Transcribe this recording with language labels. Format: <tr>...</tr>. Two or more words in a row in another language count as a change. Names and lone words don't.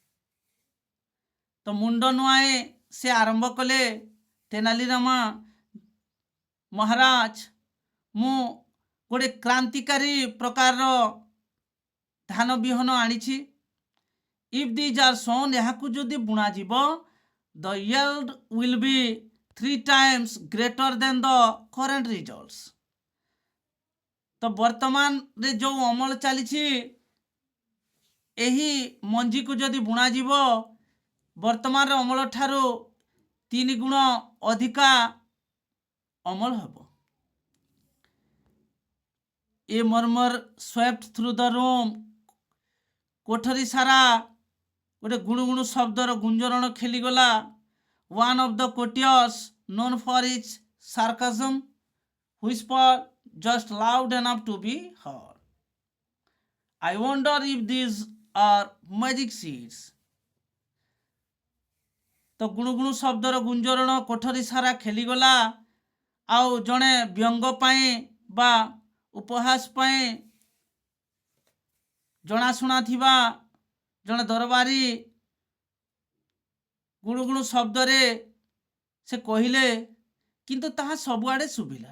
<or>ତ ମୁଣ୍ଡ ନୁଆଁଏ ସେ ଆରମ୍ଭ କଲେ, ତେନାଲିରାମା ମହାରାଜ, ମୁଁ ଗୋଟେ କ୍ରାନ୍ତିକାରୀ ପ୍ରକାରର ଧାନ ବିହନ ଆଣିଛି।</or> <en>if these are sown,</en> <or>ଏହାକୁ ଯଦି ବୁଣାଯିବ,</or> <en>the yield will be 3 times greater than the current results।</en> <or>ତ ବର୍ତ୍ତମାନରେ ଯେଉଁ ଅମଳ ଚାଲିଛି, ଏହି ମଞ୍ଜିକୁ ଯଦି ବୁଣାଯିବ ବର୍ତ୍ତମାନର ଅମଳ ଠାରୁ 3 ଗୁଣ ଅଧିକା ଅମଳ ହେବ।</or> <en>a murmur swept through the room.</en> <or>କୋଠରୀ ସାରା ଗୋଟେ ଗୁଣୁଗୁଣୁ ଶବ୍ଦର ଗୁଞ୍ଜରଣ ଖେଳିଗଲା।</or> <en>One of the courtiers, known for his sarcasm, whispered just loud enough to be heard, I wonder if these are magic seeds।</en> <or>ତ ଗୁଣୁଗୁଣୁ ଶବ୍ଦର ଗୁଞ୍ଜରଣ କୋଠରୀ ସାରା ଖେଳିଗଲା। ଆଉ ଜଣେ ବ୍ୟଙ୍ଗ ପାଇଁ ବା ଉପହାସ ପାଇଁ ଜଣାଶୁଣା ଥିବା ଜଣେ ଦରବାରୀ ଗୁଣୁଗୁଣୁ ଶବ୍ଦରେ ସେ କହିଲେ, କିନ୍ତୁ ତାହା ସବୁଆଡ଼େ ଶୁଭିଲା।</or>